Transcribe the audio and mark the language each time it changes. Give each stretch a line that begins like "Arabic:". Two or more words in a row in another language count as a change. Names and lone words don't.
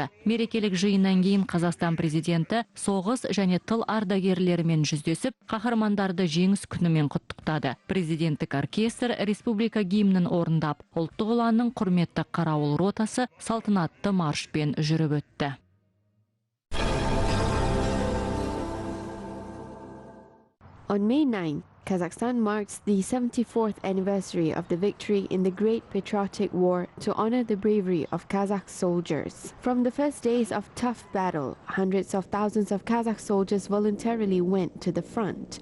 Kazakh: Мерекелік жиыннан кейін Қазақстан президенті соғыс және тыл ардагерлерімен жүздесіп, қаһармандарды жеңіс күнімен құттықтады. Президенттік оркестр республика гимнін орындап, ұлттық ұланның құрметті қарауыл ротасы салтанатты маршпен жүріп өтті.
English: On May 9, Kazakhstan marks the 74th anniversary of the victory in the Great Patriotic War to honor the bravery of Kazakh soldiers. From the first days of tough battle, hundreds of thousands of Kazakh soldiers voluntarily went to the front.